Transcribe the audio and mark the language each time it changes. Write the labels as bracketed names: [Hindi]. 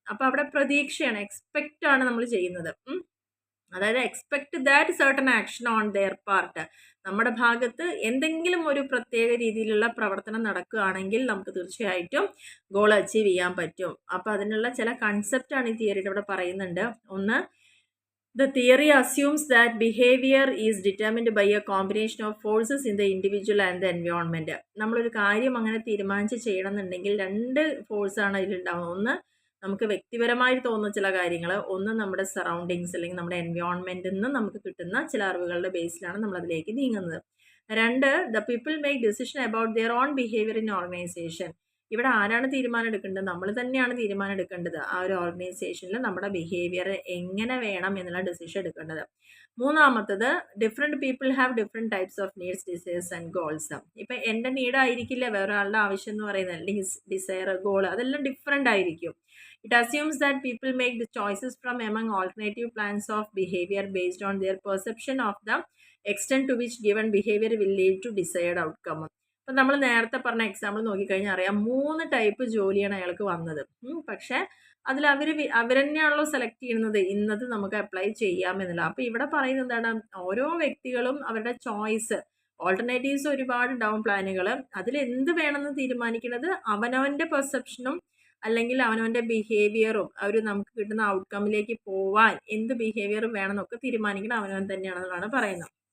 [Malayalam] അപ്പോൾ അവിടെ പ്രതീക്ഷയാണ്, എക്സ്പെക്റ്റ് ആണ് നമ്മൾ ചെയ്യുന്നത്. അതായത് [English] Expect that certain action on their part. [Malayalam] നമ്മുടെ ഭാഗത്ത് എന്തെങ്കിലും ഒരു പ്രത്യേക രീതിയിലുള്ള പ്രവർത്തനം നടക്കുകയാണെങ്കിൽ നമുക്ക് തീർച്ചയായിട്ടും ഗോൾ അച്ചീവ് ചെയ്യാൻ പറ്റും. അപ്പോൾ അതിനുള്ള ചില കൺസെപ്റ്റാണ് ഈ തിയറിയിൽ ഇവിടെ പറയുന്നുണ്ട്. [English] ഒന്ന്, the theory assumes that behavior is determined by a combination of forces in the individual and the environment. [Malayalam] നമ്മളൊരു കാര്യം അങ്ങനെ തീരുമാനിച്ച് ചെയ്യണമെന്നുണ്ടെങ്കിൽ 2 ഫോഴ്സാണ് അതിലുണ്ടാവുന്നത്. ഒന്ന്, നമുക്ക് വ്യക്തിപരമായിട്ട് തോന്നുന്ന ചില കാര്യങ്ങൾ, ഒന്ന് നമ്മുടെ സറൗണ്ടിങ്സ് അല്ലെങ്കിൽ നമ്മുടെ എൻവയോൺമെൻറ്റിൽ നിന്ന് നമുക്ക് കിട്ടുന്ന ചില അറിവുകളുടെ ബേസിലാണ് നമ്മളതിലേക്ക് നീങ്ങുന്നത്. [English] 2, the people make decision about their own behavior in organization. [Malayalam] ഇവിടെ ആരാണ് തീരുമാനം എടുക്കേണ്ടത്? നമ്മൾ തന്നെയാണ് തീരുമാനം എടുക്കേണ്ടത്. ആ ഒരു ഓർഗനൈസേഷനിൽ നമ്മുടെ ബിഹേവിയർ എങ്ങനെ വേണം എന്നുള്ള ഡിസിഷൻ എടുക്കേണ്ടത്. മൂന്നാമത്തത്, [English] Different people have different types of needs, desires and goals. [Malayalam] ഇപ്പം എൻ്റെ നീഡായിരിക്കില്ല വേറൊരാളുടെ ആവശ്യം എന്ന് പറയുന്നത്, അല്ലെങ്കിൽ ഡിസയർ, ഗോൾ, അതെല്ലാം ഡിഫറെൻ്റ് ആയിരിക്കും. [English] It assumes that people make the choices from among alternative plans of behavior based on their perception of the extent to which given behavior will lead to desired outcome. [Malayalam] അപ്പം നമ്മൾ നേരത്തെ പറഞ്ഞ example നോക്കിക്കഴിഞ്ഞാൽ അറിയാം, 3 type ജോലിയാണ് അയാൾക്ക് വന്നത്. പക്ഷേ അതിൽ അവർ തന്നെയാണല്ലോ സെലക്ട് ചെയ്യുന്നത്, ഇന്നത് നമുക്ക് അപ്ലൈ ചെയ്യാമെന്നില്ല. അപ്പോൾ ഇവിടെ പറയുന്നത് എന്താണ്? ഓരോ വ്യക്തികളും അവരുടെ ചോയ്സ് ഓൾട്ടർനേറ്റീവ്സ് ഒരുപാടുണ്ടാവും പ്ലാനുകൾ. അതിൽ എന്ത് വേണമെന്ന് തീരുമാനിക്കുന്നത് അവനവൻ്റെ പെർസെപ്ഷനും അല്ലെങ്കിൽ അവനവൻ്റെ ബിഹേവിയറും നമുക്ക് കിട്ടുന്ന ഔട്ട്കമ്മിലേക്ക് പോവാൻ എന്ത് ബിഹേവിയർ വേണമെന്നൊക്കെ തീരുമാനിക്കണം അവനവൻ തന്നെയാണെന്നാണ് പറയുന്നത്.